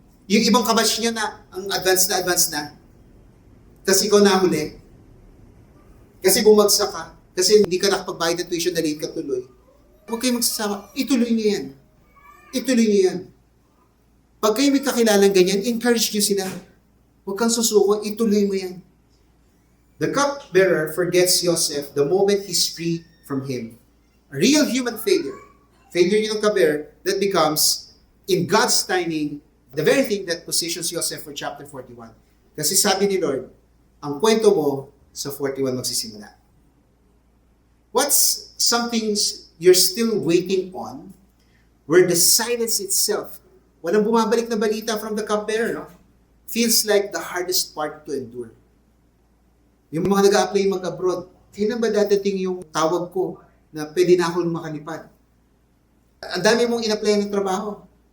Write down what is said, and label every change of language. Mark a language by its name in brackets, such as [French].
[Filipino] Yung ibang kabash nyo na, ang advance na, kasi ikaw nahuli. Kasi bumagsak ka. Kasi hindi ka nakapagbayad ng tuition na late ka tuloy. Huwag kayong magsasama. Ituloy nyo yan. Ituloy nyo yan. Pag kayo may kakilalang ganyan, encourage nyo sila. Huwag kang susuko, ituloy mo yan. [English] The cupbearer forgets Joseph the moment he's free from him. A real human failure. Failure niya ng cupbearer that becomes, in God's timing, the very thing that positions Joseph for chapter 41. [Filipino] Kasi sabi ni Lord, ang kwento mo sa 41 magsisimula. [English] What's something you're still waiting on where the silence itself, [Filipino] walang bumabalik na balita [English] from the cupbearer, no? Feels like the hardest part to endure. [Filipino] Yung mga nag-a-apply mag-abroad, kailan ba dadating yung tawag ko na pwede na akong makalipad? Ang dami mong in-apply ng trabaho.